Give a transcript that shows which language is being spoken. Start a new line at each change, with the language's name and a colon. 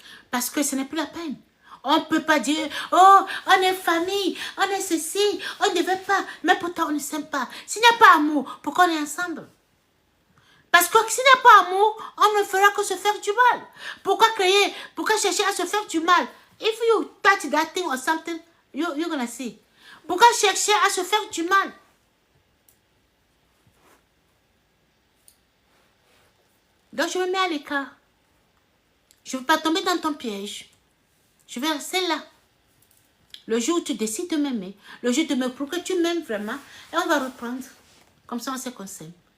French: Parce que ce n'est plus la peine. On ne peut pas dire, oh, on est famille, on est ceci, on ne veut pas, mais pourtant on ne s'aime pas. S'il n'y a pas amour, pourquoi on est ensemble? Parce que s'il n'y a pas amour, on ne fera que se faire du mal. Pourquoi chercher à se faire du mal?
English: If you touch that thing or something, you're gonna see.
French: Pourquoi chercher à se faire du mal? Donc je me mets à l'écart. Je ne veux pas tomber dans ton piège. Je vais rester là. Le jour où tu décides de m'aimer, le jour de me prouver que tu m'aimes vraiment, et on va reprendre. Comme ça, on sait qu'on s'aime.